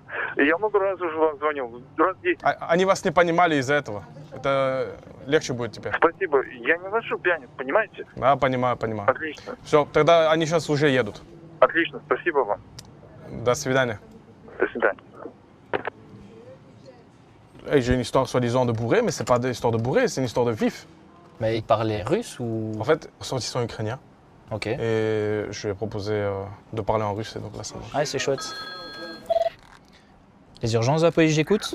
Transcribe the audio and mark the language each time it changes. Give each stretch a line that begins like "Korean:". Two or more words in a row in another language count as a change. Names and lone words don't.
Russian: Я много раз уже вам звонил. Раз 10. Они вас не понимали из-за этого. Это легче будет теперь. Спасибо. Я не ношу пьяниц, понимаете? Да, понимаю, понимаю. Отлично. Все, тогда они сейчас уже едут. Отлично. Спасибо вам. До свидания. До свидания.
French: Hey, j'ai une histoire soi-disant de bourré, mais c'est pas une histoire de bourré, c'est une histoire de vif. Mais il parlait russe ou... En fait, ressortissant ukrainien. Ok. Et je lui ai proposé de parler en russe, et donc là, ça marche. Ouais, c'est chouette. Les urgences de la police, j'écoute.